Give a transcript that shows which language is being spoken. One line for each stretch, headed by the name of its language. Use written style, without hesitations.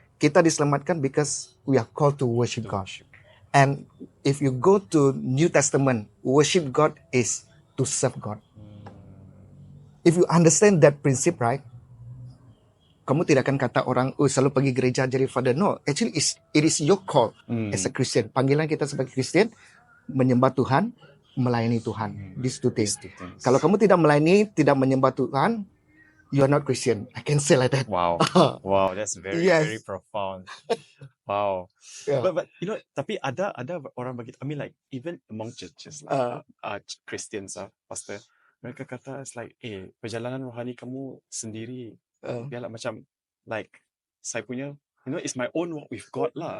Malay: Kita diselamatkan
English: because we are called to worship God. And if you go to New Testament, worship God is to serve God. If you understand that principle, right,
Malay: kamu tidak akan kata orang, selalu pergi gereja jadi father.
English: No, actually it is your call as a Christian.
Malay: Panggilan kita sebagai Christian, menyembah Tuhan, melayani Tuhan.
English: These two things.
Malay: Kalau kamu tidak melayani, tidak menyembah Tuhan,
English: you are not Christian. I can say like that. Wow. Wow, that's very, very profound. Wow. Yeah. But you know,
Malay: tapi ada orang begitu.
English: I mean like even among churches like Christians pastor,
Malay: mereka kata
English: it's like
Malay: perjalanan rohani kamu sendiri. Biarlah macam like saya punya,
English: you know, it's my own walk with God lah.